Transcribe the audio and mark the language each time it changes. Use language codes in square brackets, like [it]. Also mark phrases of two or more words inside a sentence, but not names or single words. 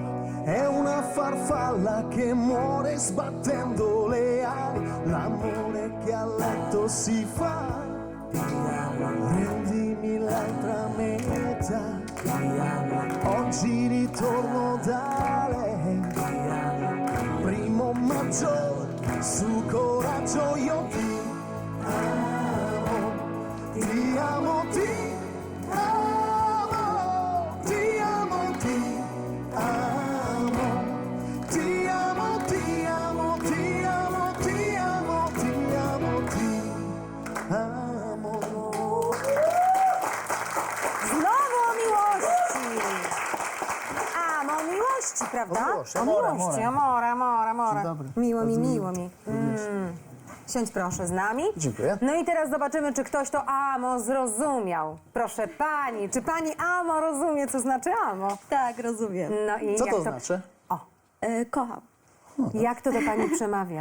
[it] È una farfalla che muore sbattendo le ali, l'amore che a letto si fa. Rendimi l'altra metà, oggi ritorno da lei. Primo maggio, su coraggio io ti amo, ti amo, ti amo, ti amo, ti amo, ti amo, ti amo, ti amo, ti amo, ti amo, ti amo. [pl] Znowu o miłości! Amo o miłości, prawda? miłości, O amore, miłości, amore. amore. Dzień dobry. Miło mi, Bardzo miło mi. Siądź proszę z nami. Dziękuję. No i teraz zobaczymy, czy ktoś to amo zrozumiał. Proszę pani, czy pani amo rozumie, co znaczy amo? Tak, rozumiem. No i Co jak to znaczy? O, Kocham. jak to do pani przemawia?